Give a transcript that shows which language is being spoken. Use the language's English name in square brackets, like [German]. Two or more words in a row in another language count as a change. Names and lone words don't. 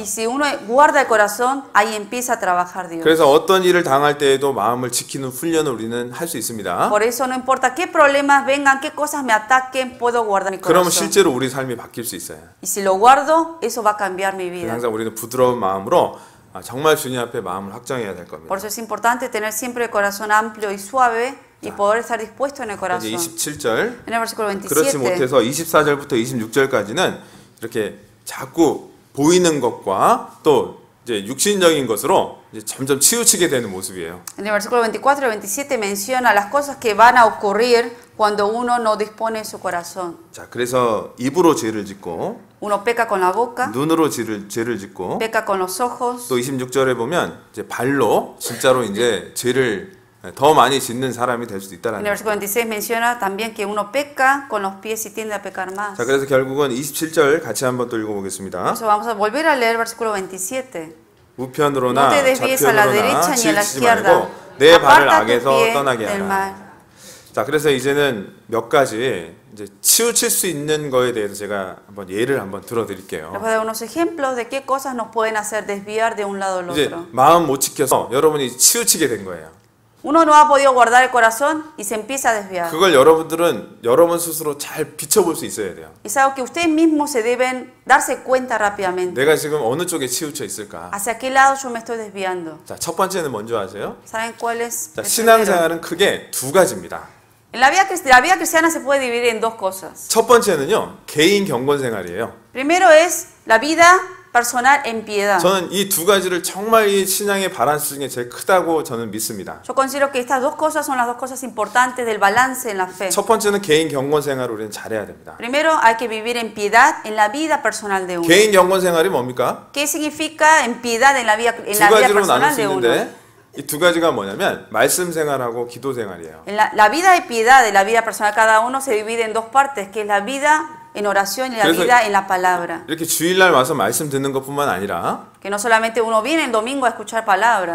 [Spanish] Y si uno guarda el corazón, ahí empieza a trabajar Dios. [Korean] 그래서 어떤 일을 당할 때에도 마음을 지키는 훈련을 우리는 할 수 있습니다. [Spanish] Por eso no importa qué problemas vengan, qué cosas me ataquen, puedo guardar mi [Korean] 그러면 [Spanish] corazón. [Korean] 실제로 우리 삶이 바뀔 수 있어요. [Spanish] Y si lo guardo, eso va a cambiar mi vida. [Korean] 항상 우리는 부드러운 마음으로 정말 주님 앞에 마음을 확정해야 될 겁니다. [Spanish] Por eso es importante tener siempre el corazón amplio y suave y poder estar dispuesto en el corazón. [Korean] 이제 27절. [Spanish] En el versículo 27. [Korean] 그렇지 못해서 24절부터 26절까지는 이렇게 자꾸 보이는 것과 또 이제 육신적인 것으로 이제 점점 치우치게 되는 모습이에요. [Spanish] En el versículo 24 y 27 menciona las cosas que van a ocurrir cuando uno no dispone su corazón. [Korean] 자, 그래서 입으로 죄를 짓고 [Spanish] Uno peca con la boca, [Korean] 눈으로 죄를 짓고 [Spanish] peca con los ojos. [Korean] 또 26절에 보면 이제 발로 진짜로 이제 죄를 더 많이 짓는 사람이 될 수도 [Spanish] En [Korean] 있다라는 [Spanish] el [Korean] 거예요. [Spanish] versículo 26 menciona también que uno peca con los pies y tiende a pecar más. [Korean] 자, 그래서 결국은 27절 같이 한번 또 읽어보겠습니다. [Spanish] Entonces vamos a volver a leer el versículo 27. [Korean] 우편으로나 [Spanish] No te desvíes a la [Korean] 좌편으로나 [Spanish] derecha ni a la [Korean] 치우치지 [Spanish] izquierda. [Korean] 말고 내 발을 [Spanish] Aparta tu [Korean] 악에서 [Spanish] pie [Korean] 떠나게 [Spanish] del [Korean] 하라. [Spanish] mal. [Korean] 자, 그래서 이제는 몇 가지 이제 치우칠 수 있는 거에 대해서 제가 한번 예를 한번 들어드릴게요. [Spanish] Les voy a dar unos ejemplos de qué cosas nos pueden hacer desviar de un lado al [Korean] 이제 [Spanish] otro. [Korean] 마음 못 지켜서 여러분이 치우치게 된 거예요. [Spanish] Uno no ha podido guardar el corazón y se empieza a desviar. [Korean] 그걸 여러분들은 여러분 스스로 잘 비춰볼 수 있어야 돼요. [Spanish] Es algo que ustedes mismos se deben darse cuenta rápidamente. [Korean] 내가 지금 어느 쪽에 치우쳐 있을까? [Spanish] ¿Hacia qué lado yo me estoy desviando? [Korean] 자, 첫 번째는 뭔지 아세요? [Spanish] ¿Saben cuál es? [Korean] 자, [Spanish] el primero? [Korean] 신앙생활은 크게 두 가지입니다. [Spanish] En la vida cristiana se puede dividir en dos cosas. [Korean] 첫 번째는요, 개인 경건 생활이에요. [Spanish] Primero es la vida personal en piedad. [Korean] 저는 이 두 가지를 정말 이 신앙의 바란스 중에 제일 크다고 저는 믿습니다. [Spanish] Yo considero que estas dos cosas son las dos cosas importantes del balance en la fe. [Korean] 첫 번째는 개인 경건 생활을 우리는 잘해야 됩니다. [Spanish] Primero hay que vivir en piedad en la vida personal de uno. [Korean] 개인 경건 생활이 뭡니까? [Spanish] ¿Qué significa en piedad en la vida [Korean] 두 가지로 나눌 [Spanish] personal [Korean] 수 [Spanish] de uno? [Korean] 있는데 이 두 가지가 뭐냐면 말씀 생활하고 기도 생활이에요. [Spanish] La vida de piedad de la vida personal cada uno se divide en dos partes, que es la vida en oración y la vida en la palabra. [Korean] 이렇게 주일날 와서 말씀 듣는 것뿐만 아니라 [Spanish] Que no solamente uno viene el domingo a escuchar palabra.